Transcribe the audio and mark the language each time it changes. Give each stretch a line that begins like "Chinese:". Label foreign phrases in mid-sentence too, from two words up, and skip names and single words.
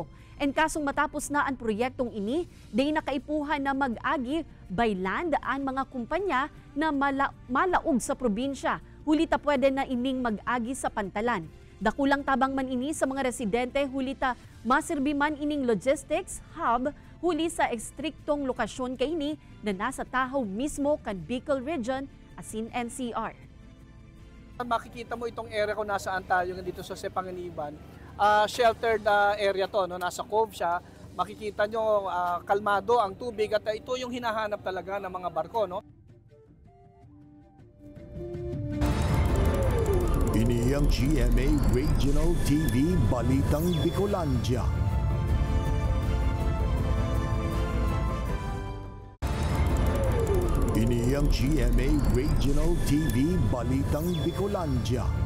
Bikol: En kasong matapos na ang proyektong ini, day nakaipuhan na mag-agi
English: by land
Bikol: ang mga kumpanya na malaog sa probinsya. Huli ta pwede na ining mag-agi sa pantalan. Dakulang tabang man ini sa mga residente, huli ta masirbi man ining
English: logistics hub
Bikol: huli sa ekstriktong lokasyon kaini na nasa Tahaw mismo kan Bicol Region asin NCR.
Filipino: Makikita mo itong area kung nasaan tayo dito sa Panganiban.
English: Sheltered area
Filipino: to, no? Nasa cove siya. Makikita nyo kalmado ang tubig at ito yung hinahanap talaga ng mga barko. No?
Bikol: Ini ang GMA Regional TV Balitang Bicolandia. Ini ang GMA Regional TV Balitang Bicolandia.